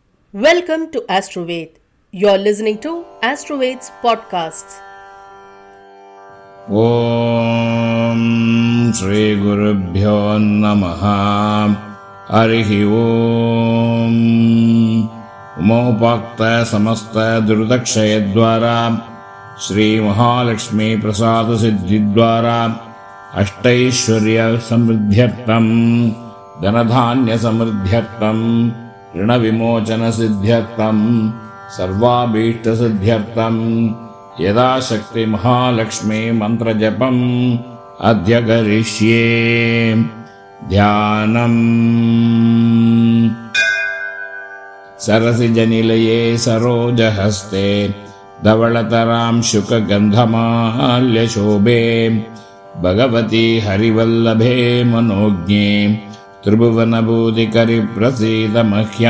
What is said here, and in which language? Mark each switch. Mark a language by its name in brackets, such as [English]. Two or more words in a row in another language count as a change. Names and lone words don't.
[English] Welcome to Astroved. You're listening to Astroved's podcasts. [Sanskrit] ఓం శ్రీ గురుభ్యో నమః. హరి ఓం. ఉమోపాక్త సమస్త దుర్దక్షయ ద్వారా శ్రీ మహాలక్ష్మీ ప్రసాద సిద్ధి ద్వారా అష్టైశ్వర్య సమృద్ధ్యర్థం ధనధాన్య సమృద్ధ్యర్థం ऋण विमोचन सिद्ध्यर्थं सर्वाभीष्ट सिद्ध्यर्थं यदा शक्ति महालक्ष्मी मंत्र जपम् अद्य करिष्ये. ध्यानम्. सरसिजनिलये सरोजहस्ते धवलतरां शुकगन्धमाल्यशोभे भगवती हरिवल्लभे मनोज्ञे त्रिभुवनभूतिकरि प्रसीद मह्यम्.